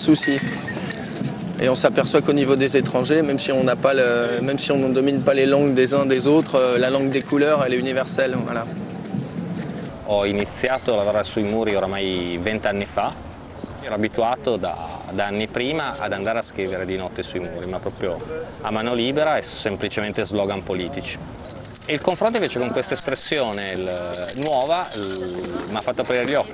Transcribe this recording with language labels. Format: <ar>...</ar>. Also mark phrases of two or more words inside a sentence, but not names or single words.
<fr>souci. Et on s'aperçoit qu'au niveau des étrangers, même si on ne domine pas les langues des uns des autres, la langue des couleurs, elle est universelle. Voilà.</fr> <it>Ho iniziato a lavorare sui muri oramai 20 anni fa. Ero abituato da anni prima ad andare a scrivere di notte sui muri, ma proprio a mano libera e semplicemente slogan politici. E il confronto invece con questa espressione nuova mi ha fatto aprire gli occhi.</it>